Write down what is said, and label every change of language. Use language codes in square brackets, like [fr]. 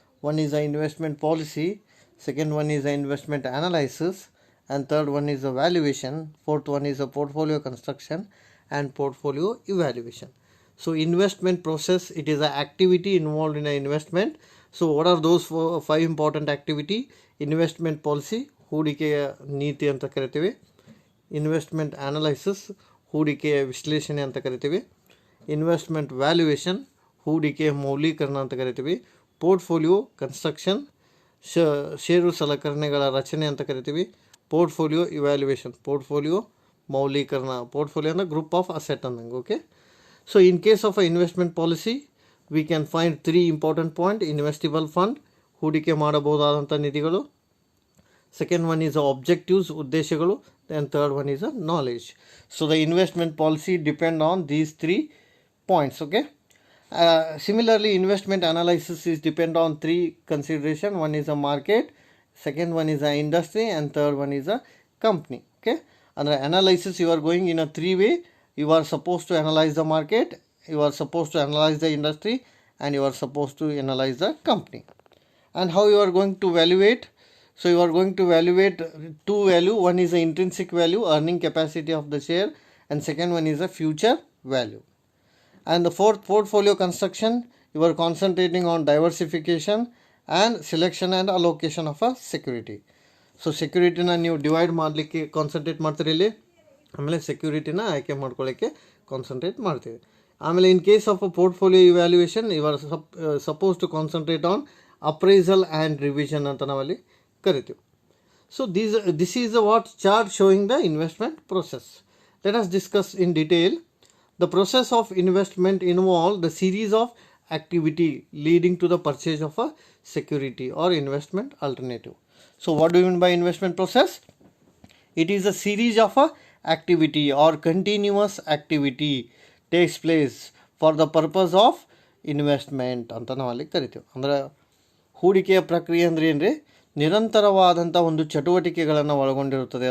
[en] One is the investment policy, second one is the investment analysis, and third one is the valuation, fourth one is the portfolio construction and portfolio evaluation. So investment process, it is an activity involved in an investment. So what are those 5 important activity? [kn] Investment policy, ಹೂಡಿಕೆಯ ನೀತಿ ಅಂತ ಕರಿತೀವಿ. Investment analysis, ಹೂಡಿಕೆಯ ವಿಶ್ಲೇಷಣೆ ಅಂತ ಕರಿತೀವಿ. Investment valuation, ಹೂಡಿಕೆಯ ಮೌಲ್ಯೀಕರಣ ಅಂತ ಕರಿತೀವಿ. ಪೋರ್ಟ್ಫೋಲಿಯೋ ಕನ್ಸ್ಟ್ರಕ್ಷನ್, ಷೇರು ಸಲಕರಣೆಗಳ ರಚನೆ ಅಂತ ಕರಿತೀವಿ. [en] Portfolio evaluation, portfolio ಮೌಲ್ಯೀಕರಣ. Portfolio ಅಂದರೆ group of asset ಅಂದಂಗೆ. Okay, so in case of a investment policy, we can find 3 important points. [kn] Investable fund, ಹೂಡಿಕೆ ಮಾಡಬಹುದಾದಂಥ ನಿಧಿಗಳು. [en] Second one is the objectives, ಉದ್ದೇಶಗಳು. And third one is the knowledge. So the investment policy depend on these 3 points. Okay. Similarly, investment analysis is depend on 3 consideration. One is the market, second one is the industry, and third one is the company. Okay. And the analysis, you are going in a 3 way. You are supposed to analyze the market, you are supposed to analyze the industry, and you are supposed to analyze the company. And how you are going to evaluate? So you are going to evaluate 2 value. One is the intrinsic value, earning capacity of the share, and second one is the future value. And the fourth, portfolio construction, you are concentrating on diversification and selection and allocation of a security. [kn] So security na ನೀವು divide ಮಾಡಲಿಕ್ಕೆ concentrate ಮಾಡ್ತೀರಿ ಇಲ್ಲಿ. ಆಮೇಲೆ ಸೆಕ್ಯೂರಿಟಿನ ಆಯ್ಕೆ ಮಾಡ್ಕೊಳ್ಳೋಕ್ಕೆ concentrate ಮಾಡ್ತೀವಿ. [en] ಆಮೇಲೆ in case of a portfolio evaluation, you are suppose to concentrate on appraisal and revision [kn] ಅಂತ ನಾವಲ್ಲಿ ಕರಿತೀವಿ. [en] So this is a what chart showing the investment process. Let us discuss in detail. The process of investment involve the series of activity leading to the purchase of a security or investment alternative. So what do you mean by investment process? It is a series of a activity or continuous activity takes place for the purpose of investment [kn] ಅಂತ ನಾವಲ್ಲಿ ಕರಿತೀವಿ. ಅಂದರೆ ಹೂಡಿಕೆಯ ಪ್ರಕ್ರಿಯೆ ಅಂದರೆ ಏನ್ರಿ, ನಿರಂತರವಾದಂಥ ಒಂದು ಚಟುವಟಿಕೆಗಳನ್ನು ಒಳಗೊಂಡಿರುತ್ತದೆ.